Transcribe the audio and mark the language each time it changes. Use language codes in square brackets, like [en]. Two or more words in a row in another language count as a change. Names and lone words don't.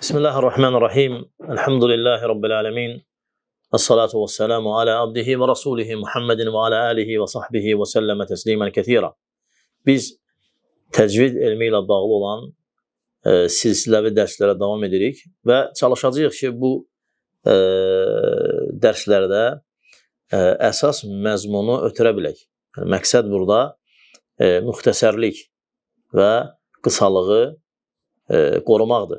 [ar] بسم الله الرحمن الرحيم. الحمد لله رب العالمين. الصلاة والسلام على عبده ورسوله محمد وعلى آله وصحبه وسلم تسليما كثيرا. [az] Biz təcvid elmi ilə bağlı olan silsiləvi dərslərə davam edirik və çalışacağıq ki, bu dərslərdə əsas məzmunu ötürə bilək. Yəni, məqsəd burada müxtəsərlik və qısalığı qorumaqdır.